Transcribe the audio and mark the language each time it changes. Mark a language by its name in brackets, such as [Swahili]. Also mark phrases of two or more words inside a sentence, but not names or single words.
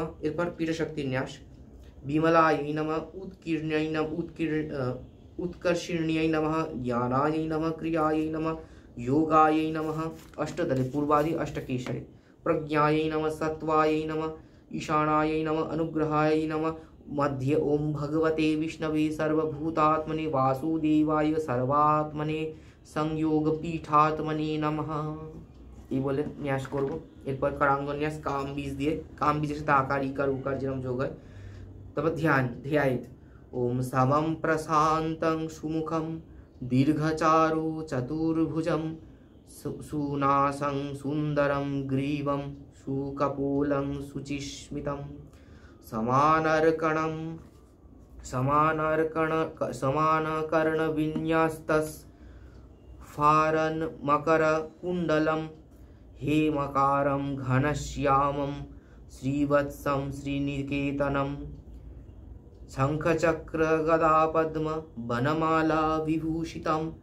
[Sanskrit] एरपर पीठ शक्ति न्यास विमलाय नमः उत्कीर्ण्यै नमः उत्कर्षिण्यै नमः ज्ञानाय नमः क्रियायै नमः योगायै नमः। अष्टदले पूर्वादि अष्टकेशरे प्रज्ञायै नमः सत्वाय नमः ईशानायै नमः अनुग्रहाय नमः। मध्य ओम भगवते विष्णवे सर्वभूतात्मने वासुदेवाय सर्वात्मने संयोग पीठात्मने नमः। [Bangla] এই বলে ন্যাস করব। এরপর কারাঙ্গ ন্যাস কাম বীজ দিয়ে, কাম বীজের সাথে আকার ইকার উকার যেরকম যোগ হয়। তারপর ধ্যান [Sanskrit] ধ্যায়িত ওম সমম প্রশান্তং সুমুখম দীর্ঘচারু চতুর্ভুজম সুনাসং সুন্দরম গ্রীবম সুকপোলং সুচিস্মিতম समानकर्ण विन्यास्तस फारन मकर कुंडलम हेमकारं घनश्यामं श्रीवत्सं श्रीनिकेतनं शंखचक्र गदा पद्म वनमाला विभूषितं